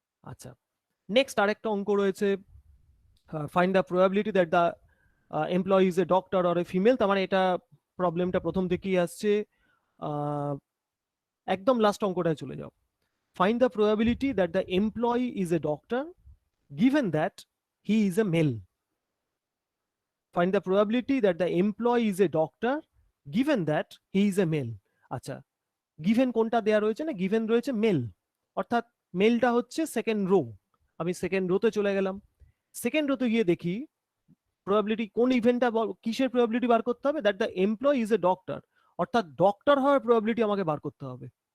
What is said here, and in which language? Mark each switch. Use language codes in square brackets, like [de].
[bn] আচ্ছা, নেক্সট আরেকটা অঙ্ক রয়েছে, [en] Find the probability that the employee is a doctor or a female. [bn] তার মানে এটা প্রবলেমটা প্রথম থেকেই আসছে, একদম লাস্ট অঙ্কটায় চলে যাও। [en] Find the probability that the employee is a doctor given that he is a male. Find the probability that the employee is a doctor given that he is a male. [bn] আচ্ছা, given কোনটা দেয়া রয়েছে না, given রয়েছে mail, অর্থাৎ মেলটা হচ্ছে second rho. আমি সেকেন্ড রোতে চলে গেলাম, সেকেন্ড রোতে গিয়ে দেখি প্রবাবিলিটি কোন ইভেন্টটা, কিসের প্রবাবিলিটি বার করতে হবে, [en] that the employee is a doctor, [bn] অর্থাৎ ডক্টর হওয়ার প্রবাবিলিটি আমাকে বার করতে হবে।